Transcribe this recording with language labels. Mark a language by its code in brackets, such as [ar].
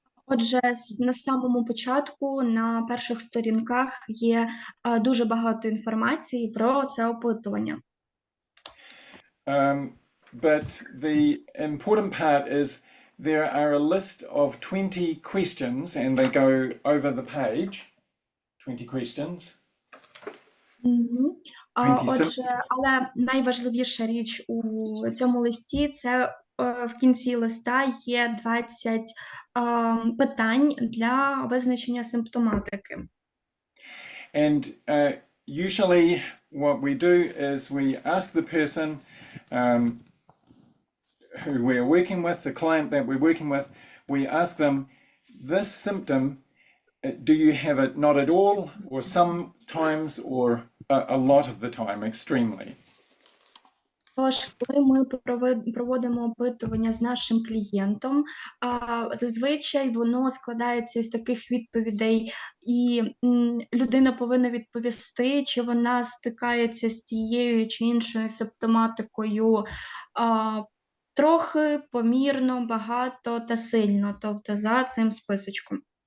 [uk] Отже, на самому початку, на перших сторінках є дуже багато інформації про це опитування. [en] But the important part is there are a list of 20 questions, and they go over the page. 20 questions. [uk] Отже, але найважливіша річ у цьому листі – це в кінці листа є 20 питань для визначення симптоматики. [en] And usually what we do is we ask the person who we're working with, the client that we're working with, we ask them, this symptom, do you have it not at all, or sometimes, or a lot of the time, extremely? [uk] Тож, коли ми проводимо опитування з нашим клієнтом, зазвичай воно складається із таких відповідей, і людина повинна відповісти, чи вона стикається з тією чи іншою симптоматикою трохи, помірно, багато та сильно, тобто за цим списочком.